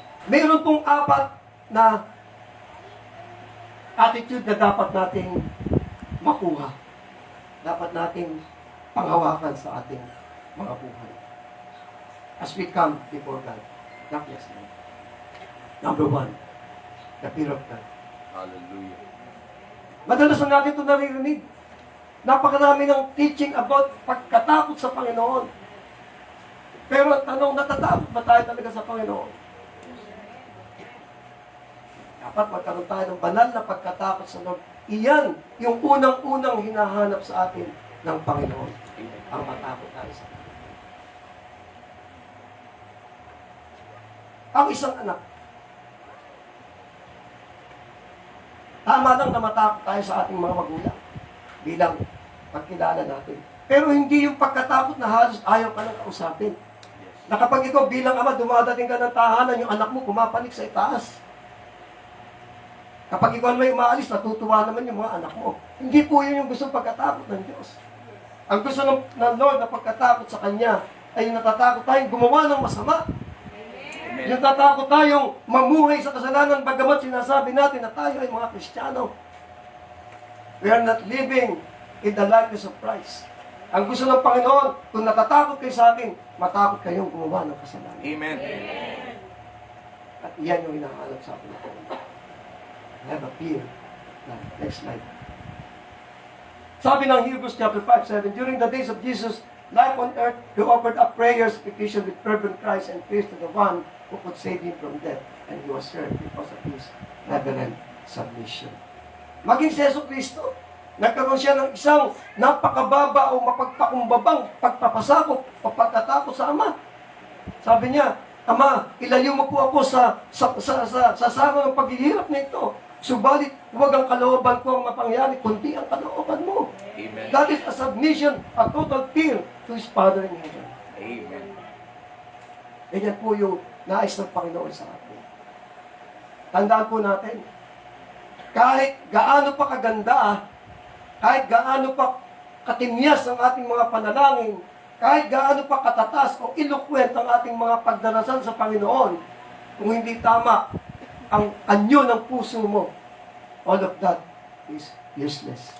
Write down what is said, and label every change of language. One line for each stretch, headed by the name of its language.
Filipino: Meron pong apat na attitude na dapat nating makuha. Dapat nating panghawakan sa ating mga buhay.
English: As we come before God. God bless you. Number one, the fear of God. Hallelujah.
Filipino: Madalas na natin ito naririnig. Napakarami ng
English: teaching about
Filipino: pagkatakot sa Panginoon. Pero ang tanong, natatakot ba tayo talaga sa Panginoon? Dapat magkaroon tayo ng banal na pagkatakot sa Lord. Iyan yung unang-unang hinahanap sa atin ng Panginoon. Ang matakot tayo sa Kanya. Ang isang anak, tama lang na matakot tayo sa ating mga magulang bilang pagkilala natin. Pero hindi yung pagkatakot na halos ayaw ka nang kausapin. Na kapag ikaw bilang ama, dumadating ka ng tahanan, yung anak mo kumapalik sa itaas. Kapag ikaw may umaalis, natutuwa naman yung mga anak mo. Hindi po yun yung gusto pagkatakot ng Diyos. Ang gusto ng Lord na pagkatakot sa Kanya ay yung natatakot tayong gumawa ng masama. Yung tatakot tayong mamuhay sa kasalanan bagamat sinasabi natin na tayo ay mga Kristiyano.
English: We are not living in the likeness of Christ.
Filipino: Ang gusto ng Panginoon, kung natatakot kayo sa akin, matakot kayong gumawa ng kasalanan. Amen. At iyan yung hinahanap sa akin.
English: Have a fear. Next slide.
Filipino: Sabi ng
English: Hebrews chapter 5:7, during the days of Jesus' life on earth, He offered up prayers, petition with fervent cries and praise to the one who could save Him from death. And He was heard because of His reverent submission.
Filipino: Maging si Yesu Cristo, nagkaroon siya ng isang napakababa o mapagpakumbabang pagpapasakop o pagkatakot sa Ama. Sabi niya, Ama, ilayo mo po ako sa saro ng paghihirap na ito. Subalit, huwag ang kalooban ko ang mapangyari, kundi ang kalooban mo. Amen.
English: That is a submission, a total fear to His Father in heaven. Amen.
Filipino: Ganyan po yung nais ng Panginoon sa atin. Tandaan po natin, kahit gaano pa kaganda, kahit gaano pa katimyas ang ating mga panalangin, kahit gaano pa katatas o eloquent ang ating mga pagdarasal sa Panginoon, kung hindi tama ang anyo ng puso mo,
English: all of that is useless.